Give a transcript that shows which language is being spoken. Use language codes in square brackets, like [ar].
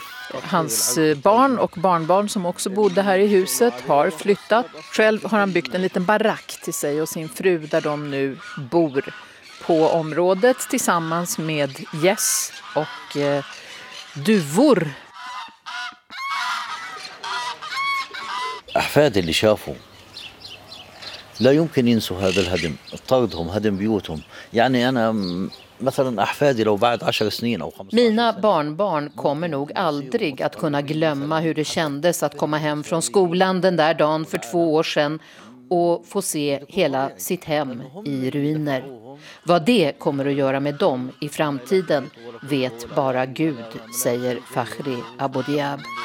[sv] Hans barn och barnbarn som också bodde här i huset har flyttat. Själv har han byggt en liten barack till sig och sin fru där de nu bor på området tillsammans med gäss och duvor. [ar] احفاد اللي شافوا لا يمكن ينسوا هذا الهدم طردهم هدم بيوتهم يعني انا مثلا احفادي لو بعد 10 سنين او 15 [sv] mina barnbarn kommer nog aldrig att kunna glömma hur det kändes att komma hem från skolan den där dagen för 2 år sedan och få se hela sitt hem i ruiner. Vad det kommer att göra med dem i framtiden vet bara Gud, säger Fakhri Aboudiab.